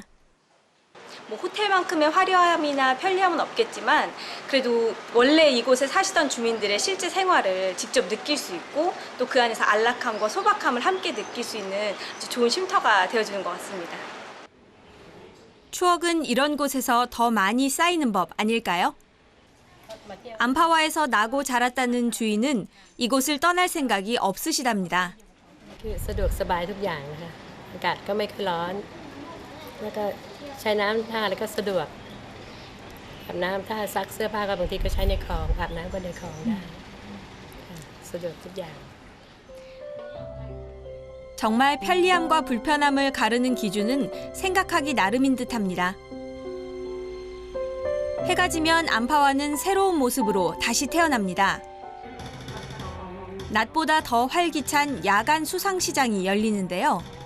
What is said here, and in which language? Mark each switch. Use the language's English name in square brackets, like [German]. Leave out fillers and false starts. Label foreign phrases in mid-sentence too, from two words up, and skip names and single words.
[Korean] 뭐 호텔만큼의 화려함이나 편리함은 없겠지만 그래도 원래 이곳에 사시던 주민들의 실제 생활을 직접 느낄 수 있고 또 그 안에서 안락함과 소박함을 함께 느낄 수 있는 아주 좋은 쉼터가 되어주는 것 같습니다. 추억은 이런 곳에서 더 많이 쌓이는 법 아닐까요? 안파와에서 나고 자랐다는 주인은 이곳을 떠날 생각이 없으시답니다. [Thai] สะดวกสบายทุกอย่างนะคะอากาศก็ไม่ค่อยร้อนแล้วก็ใช้น้ำท่าแล้วก็สะดวกอาบน้ำท่าซักเสื้อผ้าก็บางทีก็ใช้ในคลองอาบน้ำก็ในคลองได้สะดวกทุกอย่าง [Korean] 정말 편리함과 불편함을 가르는 기준은 생각하기 나름인 듯합니다. 해가 지면 안파와는 새로운 모습으로 다시 태어납니다. 낮보다 더 활기찬 야간 수상시장이 열리는데요.